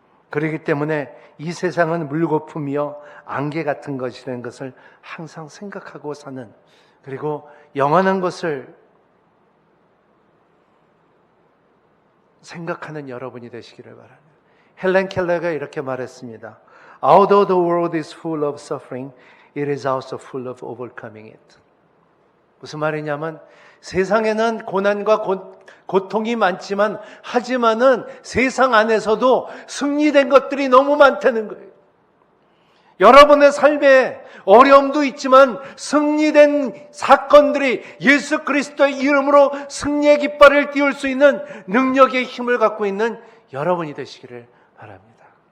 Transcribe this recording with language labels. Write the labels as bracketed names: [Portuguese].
[Korean] 그렇기 때문에 이 세상은 물거품이요 안개 같은 것이라는 것을 항상 생각하고 사는, 그리고 영원한 것을 생각하는 여러분이 되시기를 바랍니다. 헬렌 켈러가 이렇게 말했습니다. [English] Although the world is full of suffering, it is also full of overcoming it. [Korean] 무슨 말이냐면 세상에는 고난과 고통이 많지만 하지만은 세상 안에서도 승리된 것들이 너무 많다는 거예요. 여러분의 삶에 어려움도 있지만 승리된 사건들이 예수 그리스도의 이름으로 승리의 깃발을 띄울 수 있는 능력의 힘을 갖고 있는 여러분이 되시기를 바랍니다.